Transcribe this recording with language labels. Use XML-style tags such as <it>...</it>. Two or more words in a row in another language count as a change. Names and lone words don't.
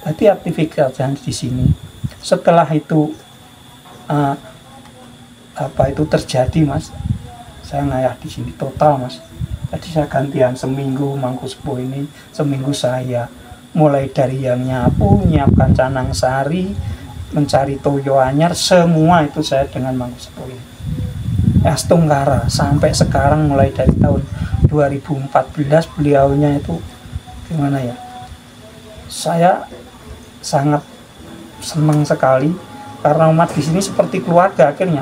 <id>Berarti aktivitas di sini. Setelah itu apa itu terjadi mas, saya ngayah di sini total mas. Jadi saya gantian seminggu</id> <ban>mangku sepuh</ban> <id>ini, seminggu saya mulai dari yang nyapu, nyiapkan canang sari, mencari</id> <ban>toyo anyar,</ban> <id>semua itu saya dengan</id> <ban>mangku sepuh</ban> <id>ini. Astunggara sampai sekarang mulai dari tahun 2014 beliaunya itu gimana ya? Saya sangat senang sekali karena umat di sini seperti keluarga akhirnya.</id>